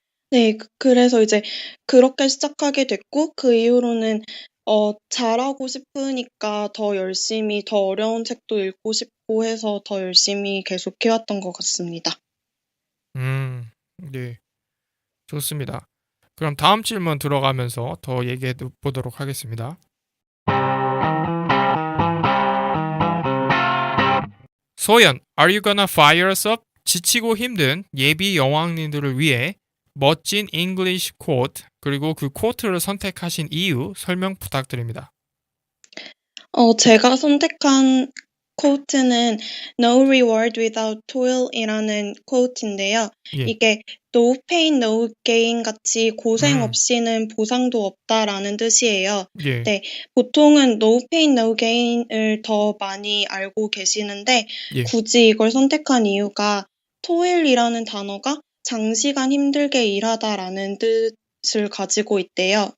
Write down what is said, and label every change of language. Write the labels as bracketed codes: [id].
[ko] 네, 그래서 이제 그렇게 시작하게 됐고, 그 이후로는 잘하고 싶으니까 더 열심히, 더 어려운 책도 읽고 싶고 해서 더 열심히 계속 해왔던 것 같습니다. 네. 좋습니다. 그럼 다음 질문 들어가면서 더 얘기해 보도록 하겠습니다. [en] 소연, are you gonna fire us up? [ko] 지치고 힘든 예비 여왕님들을 위해 멋진 [en] English quote [ko] 그리고 그 quote를 선택하신 이유 설명 부탁드립니다. 제가 선택한 quote는 [en] No reward without toil [ko] 이라는 quote인데요. 예. 이게 [en] no pain, no gain [ko] 같이 고생 없이는 보상도 없다라는 뜻이에요. 예. 네, 보통은 [en] no pain, no gain [ko] 을 더 많이 알고 계시는데 예. 굳이 이걸 선택한 이유가 toil이라는 단어가 장시간 힘들게 일하다라는 뜻을 가지고 있대요.